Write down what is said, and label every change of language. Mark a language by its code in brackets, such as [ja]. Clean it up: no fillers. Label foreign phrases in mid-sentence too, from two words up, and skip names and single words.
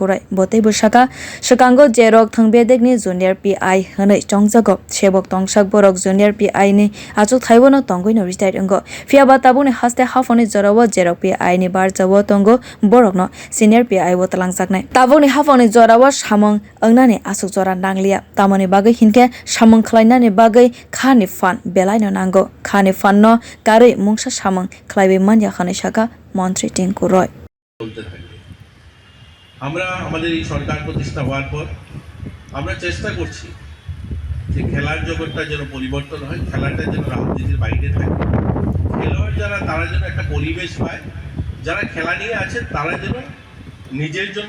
[trp] Roy botei busaka swakango jerok thwng bedekni [en] junior PI [trp] hwnai chongjago sebok tongsak borok [en] junior PI [trp] ni achuk thaibono tongoino retired ongo fiaba tabuni haste haphoni jorawo jerok PI ni barjawo tongo borokno [en] senior PI [trp] wo talangjaknai tabuni haphoni jorawo samung ongnani asuk jora nanglia tamoni bagai hinke samung khlainani bagai khani fan belaino nango khani fan no karei mungsa samung khlaibe manjakha ni saka montri Tinku Roy [bn] আমরা আমাদের এই সরকার প্রতিষ্ঠা হওয়ার পর আমরা চেষ্টা করছি যে খেলার জগৎটা যেন পরিবর্তন হয় খেলাটা যেন রাজনীতির বাইরে থাকে খেলোয়াড় যারা তারা যেন একটা পরিবেশ পায় যারা খেলা নিয়ে আছেন তারা যেন নিজের জন্য